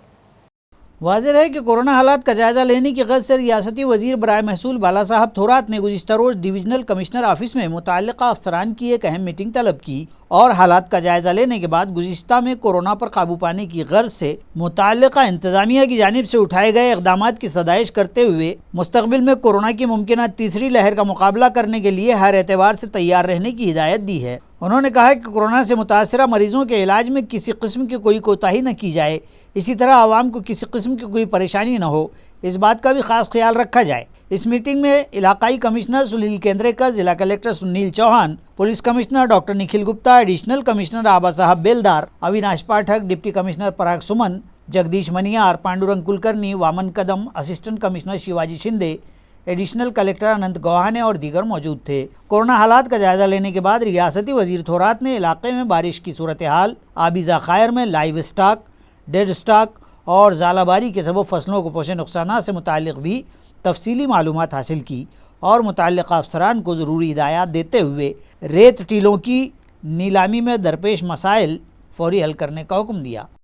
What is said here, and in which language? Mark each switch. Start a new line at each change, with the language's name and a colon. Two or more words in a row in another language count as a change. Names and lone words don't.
Urdu: واضح ہے کہ کورونا حالات کا جائزہ لینے کی غرض سے ریاستی وزیر برائے محصول بالا صاحب تورات نے گزشتہ روز
English: divisional commissioner office
Urdu: میں متعلقہ افسران کی ایک اہم میٹنگ طلب کی اور حالات کا جائزہ لینے کے بعد گزشتہ میں کورونا پر قابو پانے کی غرض سے متعلقہ انتظامیہ کی جانب سے اٹھائے گئے اقدامات کی ستائش کرتے ہوئے مستقبل میں کورونا کی ممکنہ تیسری لہر کا مقابلہ کرنے کے لیے ہر اعتبار سے تیار رہنے کی ہدایت دی ہے۔ انہوں نے کہا کہ کورونا سے متاثرہ مریضوں کے علاج میں کسی قسم کی کوئی کوتاہی نہ کی جائے، اسی طرح عوام کو کسی قسم کی کوئی پریشانی نہ ہو، اس بات کا بھی خاص خیال رکھا جائے۔ اس میٹنگ میں علاقائی کمشنر سنیل کیندریکر، ضلع کلیکٹر سنیل چوہان،
English: police commissioner
Urdu: ڈاکٹر نکھل گپتا،
English: additional commissioner
Urdu: آبا صاحب بیلدار، اویناش پاٹھک،
English: deputy commissioner
Urdu: پراگ سمن، جگدیش منیار، پانڈورنگ کلکرنی، وامن قدم،
English: assistant commissioner
Urdu: شیواجی شندے،
English: additional collector
Urdu: اننت گوہانے اور دیگر موجود تھے۔ کورونا حالات کا جائزہ لینے کے بعد ریاستی وزیر تورات نے علاقے میں بارش کی صورتحال، آبی ذخائر میں
English: live stock, dead stock
Urdu: اور ژالہ باری کے سبب فصلوں کو پہنچے نقصانات سے متعلق بھی تفصیلی معلومات حاصل کی اور متعلقہ افسران کو ضروری ہدایات دیتے ہوئے ریت ٹیلوں کی نیلامی میں درپیش مسائل فوری حل کرنے کا حکم دیا۔